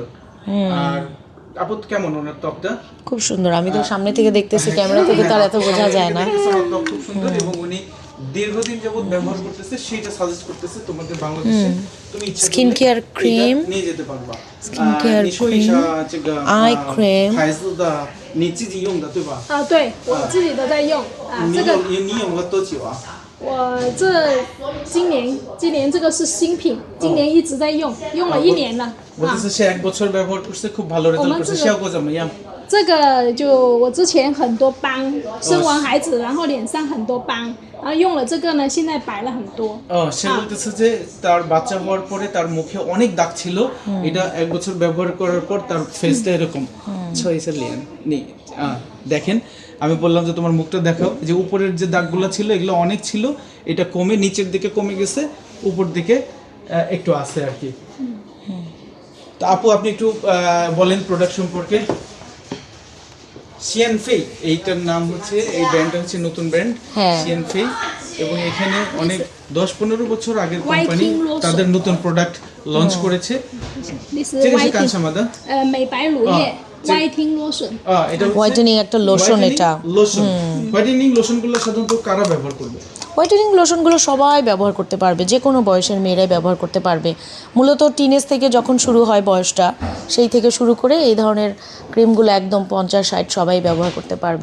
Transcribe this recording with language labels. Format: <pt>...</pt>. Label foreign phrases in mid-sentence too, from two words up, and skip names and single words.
<bn>আর আপদ কেমন ওনার ত্বকটা? খুব সুন্দর। আমি তো সামনে থেকে দেখতেছি, ক্যামেরা থেকে তার এত বোঝা যায় না। ত্বক খুব সুন্দর এবং উনি দীর্ঘদিন যাবত ব্যবহার করতেছে, সেটা সাজেস্ট করতেছে তোমাদের বাংলাদেশে। তুমি ইচ্ছা</bn> <en>skin care cream</en> <bn>নিয়ে যেতে পারবা।</bn> <en>skin care cream eye cream</en> <zh>孩子的你自己用的对吧？对，我自己都在用这个你用了多久啊？我今年这个是新品，今年一直在用了1年了。</zh> <bn>বলতেছে সে 1 বছর ব্যবহার করছে, খুব ভালো রেজাল্ট করছে।</bn> <zh>效果怎么样？这个就我之前很多斑，生完孩子然后脸上很多斑，然后用了这个呢，现在白了很多。</zh> <bn>সে বলতেছে যে তার বাচ্চা হওয়ার পরে তার মুখে অনেক দাগ ছিল, এটা 1 বছর ব্যবহার করার পর তার ফেসটা এরকম দেখেন। আমি বললাম যে তোমার মুখটা দেখাও, যে উপরের যে দাগগুলো ছিল এগুলো অনেক ছিল, এটা কমে নিচের দিকে কমে গেছে, উপর দিকে একটু আছে আর কি। তো আপু আপনি একটু বলেন প্রোডাক্ট সম্পর্কে। সিয়ানফেই এইটার নাম হচ্ছে, এই ব্র্যান্ডটা হচ্ছে নতুন ব্র্যান্ড সিয়ানফেই, এবং এখানে অনেক 10-15 বছর আগের কোম্পানি তাদের নতুন</bn> <en>product launch</en> <bn>করেছে।</bn> <zh>美白乳液</zh> <en>Whitening lotion</en> <bn>এটা হোয়াইটেনিং একটা লোশন। এটা লোশন। হোয়াইটেনিং লোশনগুলো সাধারণত কারা ব্যবহার করবে? হোয়াইটেনিং লোশনগুলো সবাই ব্যবহার করতে পারবে, যে কোনো বয়সের মেয়েরাই ব্যবহার করতে পারবে। মূলত টিনেজ থেকে যখন শুরু হয় বয়সটা, সেই থেকে শুরু করে এই ধরনের ক্রিমগুলো একদম 50-60 সবাই ব্যবহার করতে পারবে।</bn>